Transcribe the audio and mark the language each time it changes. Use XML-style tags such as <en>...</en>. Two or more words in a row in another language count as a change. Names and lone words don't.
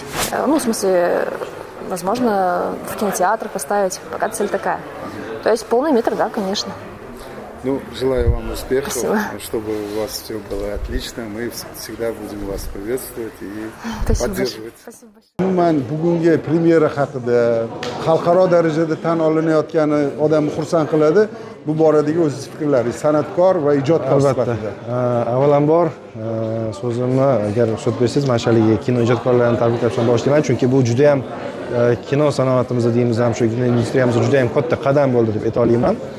<ru>В смысле, возможно, в кинотеатр поставить, пока цель такая. То есть полный метр, да, конечно. Желаю вам успехов, Спасибо. чтобы у вас все было отлично. Мы всегда будем вас приветствовать и Спасибо поддерживать. Спасибо большое.</ru> <uz>Umuman bugungi premyera haqida xalqaro darajada tan olinayotgani odamni xursand qiladi. Bu boradagi o'z fikrlaringiz, san'atkor va ijodkor sifatida. Avvalambor so'zimni agar ruxsat bersangiz manshalik kino ijodkorlarini tabriklashdan boshlayman, chunki bu juda ham kino sanoatimizda deymiz ham shu kino industriyamizda juda ham katta qadam bo'ldi deb ayta olaman.</uz>